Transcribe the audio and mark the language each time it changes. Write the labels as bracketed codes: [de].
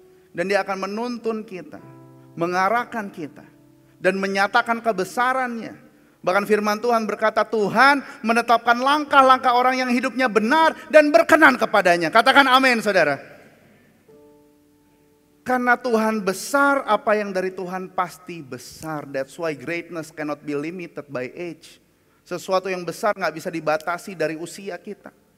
[id] Dan dia akan menuntun kita, mengarahkan kita, dan menyatakan kebesarannya. Bahkan firman Tuhan berkata, Tuhan menetapkan langkah-langkah orang yang hidupnya benar dan berkenan kepadanya. Katakan amin saudara. Karena Tuhan besar, apa yang dari Tuhan pasti besar. [en] That's why greatness cannot be limited by age. [id] Sesuatu yang besar gak bisa dibatasi dari usia kita.